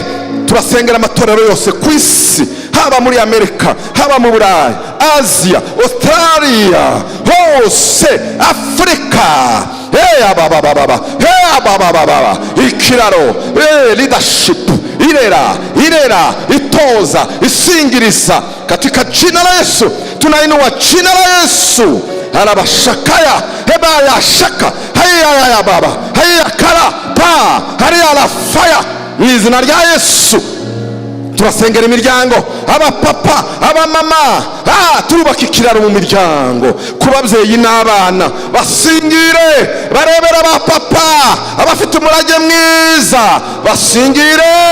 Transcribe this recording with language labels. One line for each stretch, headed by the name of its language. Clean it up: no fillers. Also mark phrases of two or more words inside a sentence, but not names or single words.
Kinyarwanda: Turasengera amatorero yose ku isi, haba muri Amerika, haba mu Burayi, Aziya, Australia, hose, Afurika. Ikiraro, leadership irera, itoza, isingiriza
Swahili: katika jina la Yesu. Tunainua jina la Yesu. Alabashakaya hebaya shaka haya ya baba haya kala pa haya la fire
Kinyarwanda: mu izina rya Yesu. Turasengera imiryango, abapapa, abamama, turubaka ikiraro mu miryango, ku babyeyi n'abana basingire, barebera abapapa abafite umurage mwiza, basingire.